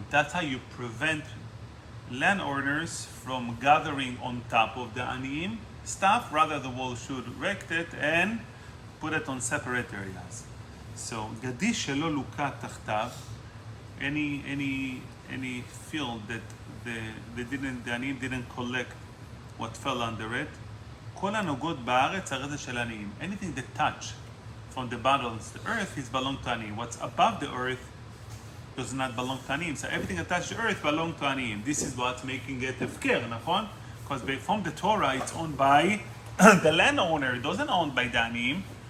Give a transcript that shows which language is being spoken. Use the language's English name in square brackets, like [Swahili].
[English] That's how you prevent landowners from gathering on top of the aniyim stuff. Rather, the wall should erect it and put it on separate areas. So [Hebrew] gadish shelo lukat tachtav, [English] any field that the aniyim didn't collect what fell under it. [Hebrew] כל הנוגות בארץ הרי של עניים. [English] Anything that touch from the bottoms, the earth, is belong to עניים. What's above the earth does not belong to עניים. So everything attached to earth belong to עניים. This is what's making it הפקר, נכון? Because from the Torah it's owned by the landowner. It doesn't owned by the עניים.